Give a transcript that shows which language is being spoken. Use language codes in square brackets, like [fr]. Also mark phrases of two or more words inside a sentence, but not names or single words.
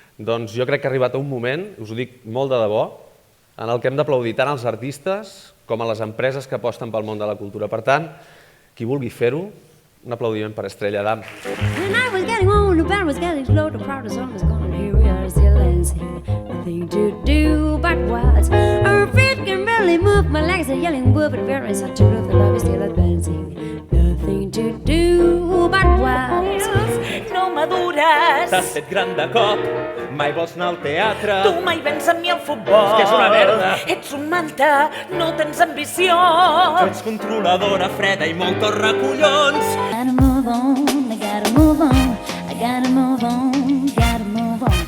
[ca] Doncs jo crec que ha arribat un moment, us ho dic molt de debò, en el que hem d'aplaudir tant als artistes com a les empreses que aposten pel món de la cultura. Per tant, qui vulgui fer-ho, un aplaudiment per Estrella Damm. [en] When I was getting on, the band was getting slow, the proud song was gone, and here we are still dancing. Nothing to do but watch. Our feet can barely move, my legs are yelling, whoop, but we're in such a groove, the love is still advancing. Nothing to do but watch. [ca] No madures. T'has fet gran de cop, mai vols anar al teatre. Tu mai vens amb mi al futbol. Que és una merda. Ets un manta, no tens ambició. Tu ets controladora, freda i molt torracollons. [en] Gotta move on, I gotta move on, I gotta move on, gotta move on.